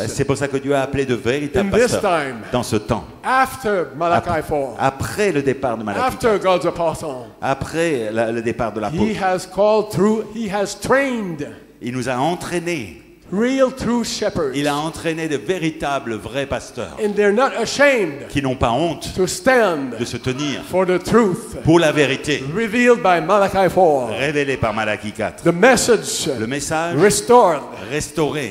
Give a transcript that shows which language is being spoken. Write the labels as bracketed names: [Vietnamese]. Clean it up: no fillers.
[French] c'est pour ça que Dieu a appelé de véritables [English] in this [French] pasteurs [English] time, [French] dans ce temps, [English] after Malachi 4, [French] après le départ de Malachie, [English] after God's apostle. [French] après le départ de [English] He [French] l'apôtre. [English] has called through, he has trained [French] Il nous a entraînés. [English] real true shepherds. [French] Il a entraîné de véritables, vrais pasteurs [English] And they're not ashamed [French] qui n'ont pas honte [English] to stand [French] de se tenir [English] for the truth [French] pour la vérité [English] revealed by Malachi 4. [French] révélée par Malachie 4. [English] The message [French] Le message [English] restored [French] restauré